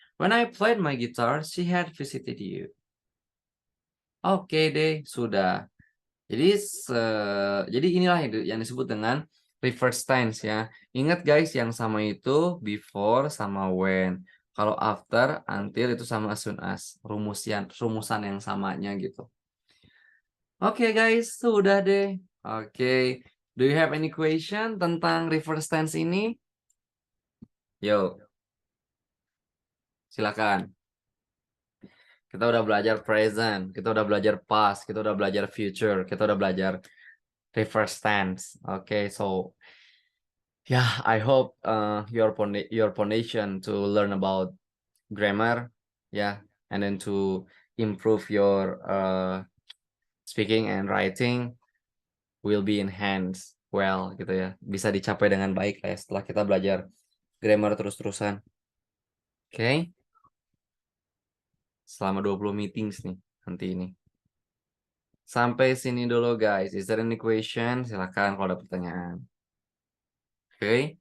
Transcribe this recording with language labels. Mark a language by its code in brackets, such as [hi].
[en] When I played my guitar, she had visited you. [id] Oke deh, sudah. Jadi inilah yang disebut dengan reverse tense ya. Ingat guys, yang sama itu before sama when. Kalau after, until itu sama as soon as. Rumusan yang samanya gitu. Oke guys, sudah deh. Oke. [en] Do you have any question [id] tentang reverse tense ini? Yo, silakan. Kita udah belajar present, kita udah belajar past, kita udah belajar future, kita udah belajar reverse tense. [en] Okay, so yeah, I hope your foundation to learn about grammar, yeah, and then to improve your speaking and writing will be enhanced well [id] gitu ya. Bisa dicapai dengan baik lah ya setelah kita belajar grammar terus-terusan. Oke. Okay? Selama 20 meetings nih nanti ini. Sampai sini dulu guys. [en] Is there any question? [id] Silakan kalau ada pertanyaan. Oke. Okay?